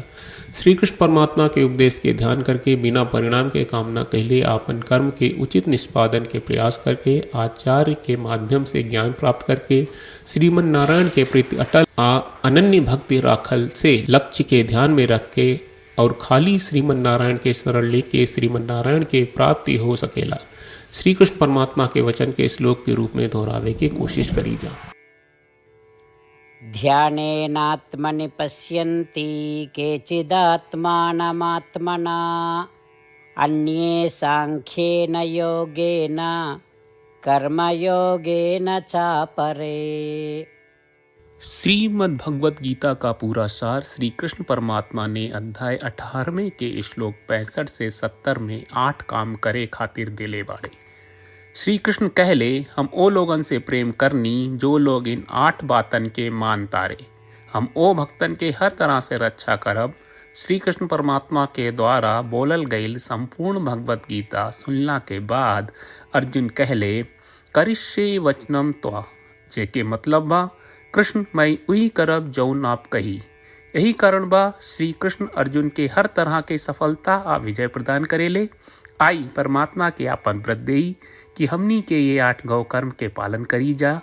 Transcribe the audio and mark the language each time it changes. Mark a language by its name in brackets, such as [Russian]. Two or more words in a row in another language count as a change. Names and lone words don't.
[Bhojpuri] श्री कृष्ण परमात्मा के उपदेश के ध्यान करके बिना परिणाम के कामना कहले आपन कर्म के उचित निष्पादन के प्रयास करके आचार्य के माध्यम से ज्ञान प्राप्त करके श्रीमन नारायण के प्रति अटल आ अनन्य भक्ति राखल से लक्ष्य के ध्यान में रख के और खाली श्रीमन नारायण के शरण लेके श्रीमन नारायण के प्राप्ति हो सकेला। श्री कृष्ण परमात्मा के वचन के श्लोक के रूप में दोहरावे की कोशिश करी जा। [Sanskrit] ध्यानेनात्मनि पश्यन्ति केचिदात्मानमात्मना अन्ये सांख्येन योगेन कर्मयोगेन चापरे। [Bhojpuri] श्रीमद् भगवत गीता का पूरा सार श्री कृष्ण परमात्मा ने अध्याय 18वें के श्लोक 65 से 70 में 8 काम करे खातिर देले बाड़े। श्री कृष्ण कहले, हम ओ लोगन से प्रेम करनी जो लोग इन 8 बातन के मान तारे। हम ओ भक्तन के हर तरह से रक्षा करब। श्री कृष्ण परमात्मा के द्वारा बोलल गईल संपूर्ण भगवत गीता सुनला के बाद अर्जुन कहले, [Sanskrit] करिष्ये वचनम त्वा, [Bhojpuri] जेके मतलब बा कृष्ण मैं वही करब जौन आप कही। यही कारण बा श्री कृष्ण अर्जुन के हर तरह के सफलता आ विजय प्रदान करेले। आई परमात्मा के आपन व्रत देई कि हमनी के ये 8 गौ कर्म के पालन करी जा।